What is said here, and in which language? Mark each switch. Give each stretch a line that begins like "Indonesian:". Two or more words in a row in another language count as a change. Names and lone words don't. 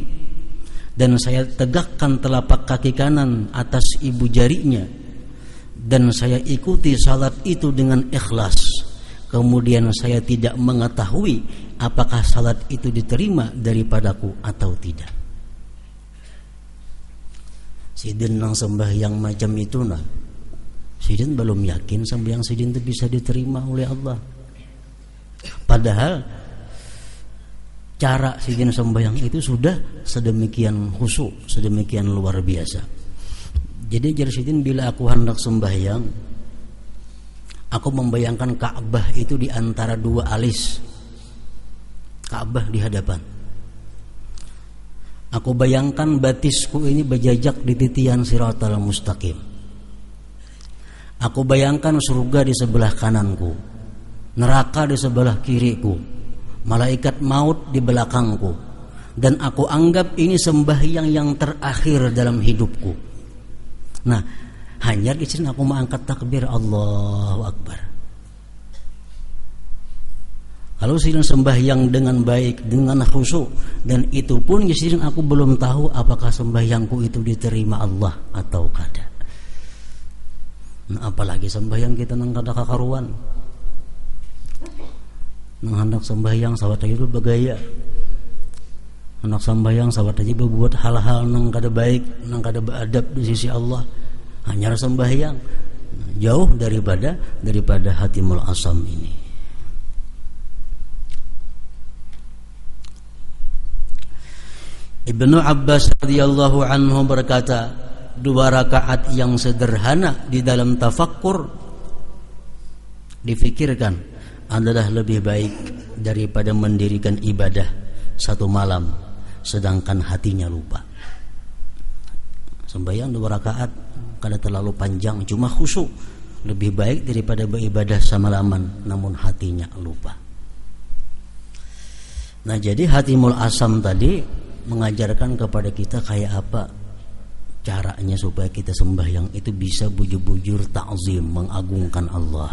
Indonesian: Dan saya tegakkan telapak kaki kanan atas ibu jarinya. Dan saya ikuti salat itu dengan ikhlas. Kemudian saya tidak mengetahui apakah salat itu diterima daripadaku atau tidak.
Banjar: Sidin nang sembahyang macam itu nah, sidin belum yakin sembahyang sidin itu bisa diterima oleh Allah. Padahal cara sidin sembahyang itu sudah sedemikian khusyuk, sedemikian luar biasa. Jadi jar sidin, bila aku hendak sembahyang, aku membayangkan Ka'bah itu di antara dua alis. Ka'bah di hadapan. Aku bayangkan batisku ini berjajak di titian Shiratal Mustaqim. Aku bayangkan surga di sebelah kananku, neraka di sebelah kiriku, malaikat maut di belakangku, dan aku anggap ini sembahyang yang terakhir dalam hidupku. Nah, hanya di sini aku mengangkat takbir
Arabic: Allahu Akbar.
Banjar: Kalau sidin sembahyang dengan baik, dengan khusyuk, dan itu pun sidin aku belum tahu apakah sembahyangku itu diterima Allah atau kada. Nah, apalagi sembahyang kita nang kada kakaruan. Nang hendak sembahyang sawat aja bergaya. Hendak sembahyang sawat aja berbuat hal-hal nang kada baik, nang kada beradab di sisi Allah. Hanya sembahyang, jauh daripada hatimul asam ini.
Indonesian: Ibnu Abbas
Arabic: radhiyallahu anhu
Indonesian: berkata, 2 rakaat yang sederhana di dalam tafakkur difikirkan adalah lebih baik daripada mendirikan ibadah 1 malam sedangkan hatinya lupa.
Banjar: Sembahyang 2 rakaat kada terlalu panjang, cuma khusyuk, lebih baik daripada beribadah semalaman namun hatinya lupa. Nah, jadi hatimul asam tadi mengajarkan kepada kita kayak apa caranya supaya kita sembahyang itu bisa bujur-bujur ta'zim, mengagungkan Allah.